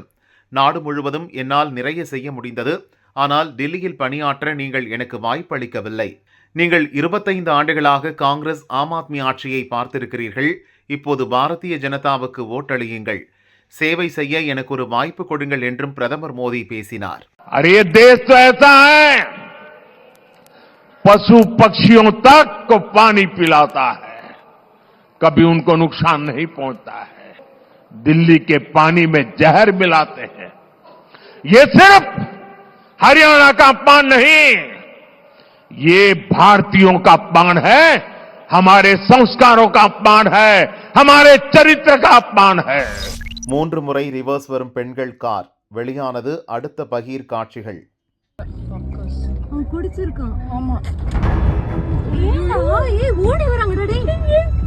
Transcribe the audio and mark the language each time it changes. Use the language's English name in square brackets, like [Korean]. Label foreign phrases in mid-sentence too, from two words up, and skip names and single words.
[Tamil] நாடு முழுவதும் என்னால் நிறைய செய்ய முடிந்தது. ஆனால் டெல்லியில் பணியாற்ற நீங்கள் எனக்கு வாய்ப்பு அளிக்கவில்லை. நீங்கள் 25 ஆண்டுகளாக காங்கிரஸ், ஆம் ஆத்மி ஆட்சியை பார்த்திருக்கிறீர்கள். இப்போது பாரதிய ஜனதாவுக்கு ஓட்டளியுங்கள். சேவை செய்ய எனக்கு ஒரு வாய்ப்பு கொடுங்கள் என்றும் பிரதமர் மோடி பேசினார். [Hindi] पशु पक्षियों तक को पानी पिलाता है, कभी उनको नुकसान नहीं पहुंचता है. दिल्ली के पानी में जहर मिलाते हैं. ये सिर्फ हरियाणा का अपमान नहीं, ये भारतीयों का अपमान है, हमारे संस्कारों का अपमान है, हमारे चरित्र का अपमान है. [Tamil] 3 முறை ரிவர்ஸ் வரும் பெண்கள் கார், வெளியானது அடுத்த பகீர் காட்சிகள். குடிச்சிருக்கான். ஆமா. ஓடி வராங்கடா டேய்.